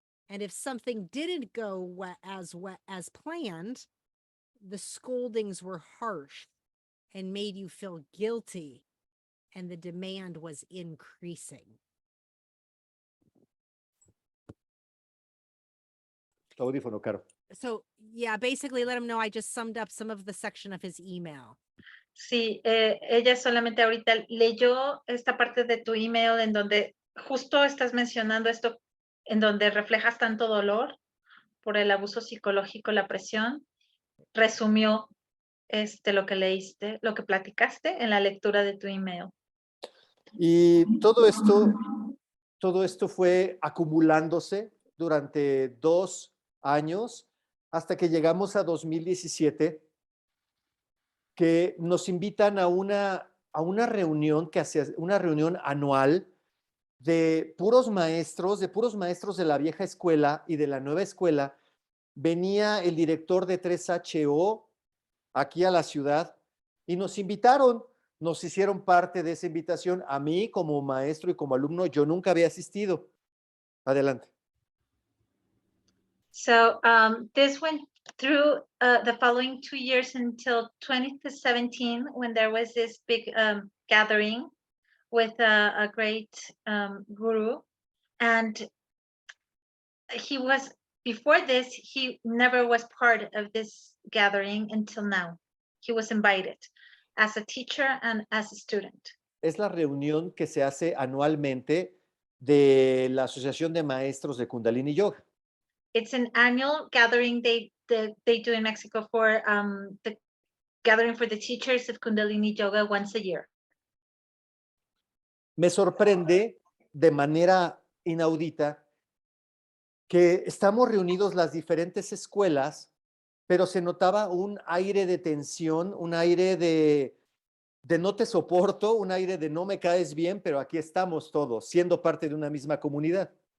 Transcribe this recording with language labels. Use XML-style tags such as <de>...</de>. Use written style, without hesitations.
<en>And if something didn't go as planned, the scoldings were harsh and made you feel guilty, and the demand was increasing.</en> <es>Audífono, Caro.</es> <en>So yeah, basically let him know I just summed up some of the section of his email.</en> <es>Sí, ella solamente ahorita leyó esta parte de tu email en donde justo estás mencionando esto, en donde reflejas tanto dolor por el abuso psicológico, la presión. Resumió lo que leíste, lo que platicaste en la lectura de tu email. Y todo esto fue acumulándose durante 2 años hasta que llegamos a 2017, que nos invitan a una reunión una reunión anual de puros maestros de la vieja escuela y de la nueva escuela. Venía el director de 3HO aquí a la ciudad y nos invitaron, nos hicieron parte de esa invitación. A mí como maestro y como alumno, yo nunca había asistido. Adelante.</es> <en>So this went through the following 2 years until 2017, when there was this big gathering with a great guru. And before this, he never was part of this gathering until now. He was invited as a teacher and as a student.</en> <es>Es la reunión que se hace anualmente de la Asociación de Maestros de Kundalini Yoga.</es> <en>It's an annual gathering they do in Mexico for the gathering for the teachers of Kundalini Yoga once a year.</en> <es>Me sorprende de manera inaudita que estamos reunidos las diferentes escuelas, pero se notaba un aire de tensión, un aire de no te soporto, un aire de no me caes bien, pero aquí estamos todos, siendo parte de una misma comunidad.</es>